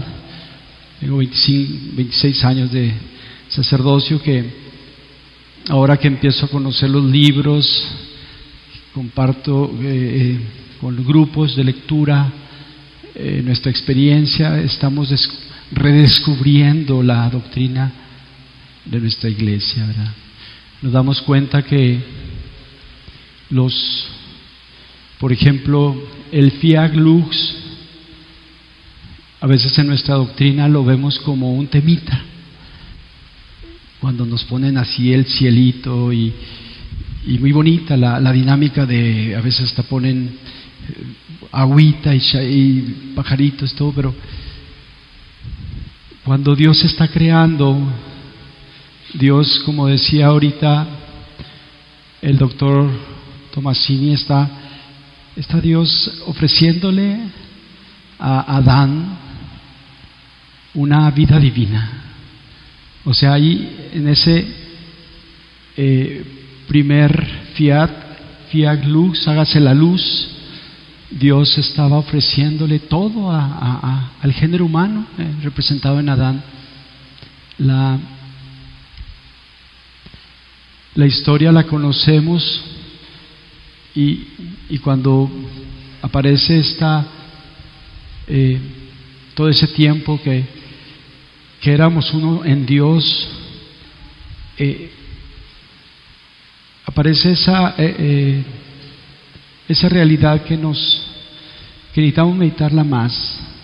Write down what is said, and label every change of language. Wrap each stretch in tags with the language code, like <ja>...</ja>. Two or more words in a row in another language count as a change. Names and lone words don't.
<es>Tengo 26 años de sacerdocio, que ahora que empiezo a conocer los libros, comparto con grupos de lectura nuestra experiencia, estamos redescubriendo la doctrina de nuestra iglesia, ¿verdad? Nos damos cuenta que por ejemplo, el</es> <la>fiat lux,</la> <es>a veces en nuestra doctrina lo vemos como un temita, cuando nos ponen así el cielito y muy bonita la dinámica de, a veces hasta ponen agüita y pajaritos, todo, pero cuando Dios está creando, Dios, como decía ahorita el doctor Tomasini, está Dios ofreciéndole a Adán una vida divina. O sea, ahí en ese primer</es> <la>fiat lux,</la> <es>hágase la luz, Dios estaba ofreciéndole todo al género humano, representado en Adán. La historia la conocemos, y cuando aparece todo ese tiempo que éramos uno en Dios, aparece esa realidad que necesitamos meditarla más,</es>